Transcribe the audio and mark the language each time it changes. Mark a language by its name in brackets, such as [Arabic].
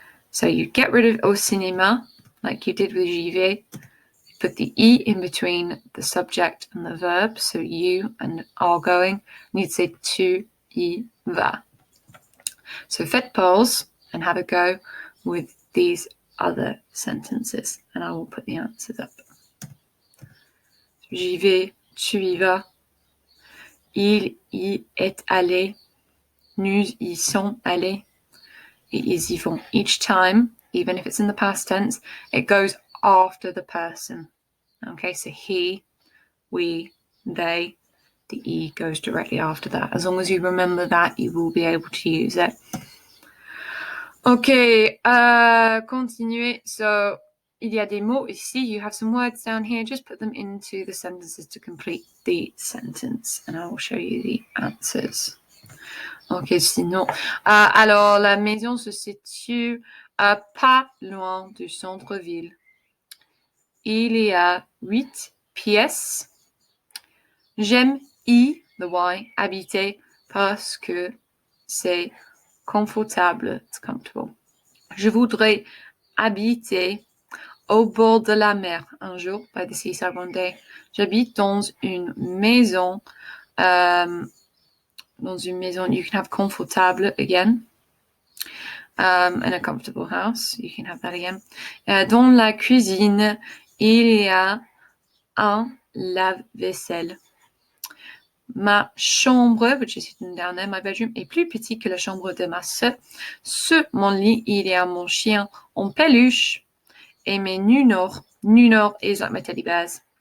[English] So you get rid of [French] au cinéma, [English] like you did with [French] j'y vais, [English] put the E in between the subject and the verb, so you and are going, and you'd say [French] tu y vas. [English] So [French] faites pause [English] and have a go with these other sentences, and I will put the answers up. [French] J'y vais, tu y vas, il y est allé, nous y sommes allés, et ils y vont. [English] Each time, even if it's in the past tense, it goes after the person. Okay, so he, we, they, the E goes directly after that. As long as you remember that, you will be able to use it. [French] Okay, continuez. [English] So, [French] il y a des mots ici. [English] You have some words down here. Just put them into the sentences to complete the sentence. And I will show you the answers. [French] Ok, sinon. Alors, la maison se situe pas loin du centre-ville. Il y a 8 pièces. J'aime y, [English] the Y, [French] habiter parce que c'est confortable. [English] It's comfortable. [French] Je voudrais habiter au bord de la mer un jour, [English] by the seaside one day. [French] J'habite dans une maison. Dans une maison, [English] you can have confortable again. In a comfortable house, you can have that again. [French] Dans la cuisine, il y a un lave-vaisselle. Ma chambre, [English] which is written down there, my bedroom, [French] est plus petite que la chambre de ma sœur. Sur mon lit, il y a mon chien en peluche et mes nunors [English] is like my teddy bears.